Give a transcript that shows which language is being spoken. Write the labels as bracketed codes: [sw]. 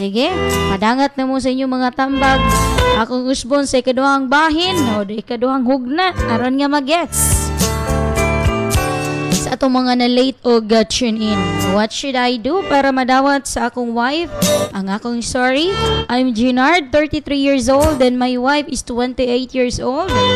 [ceb] Sige, padangat na mo sa inyo mga tambag. Akong usbon sa ikaduhang bahin o ikaduhang hugna aron nga magets sa atong mga na late o tune in. [en] What should I do [ceb] para madawat sa akong wife ang akong sorry? [en] I'm Jenard, 33 years old and my wife is 28 years old.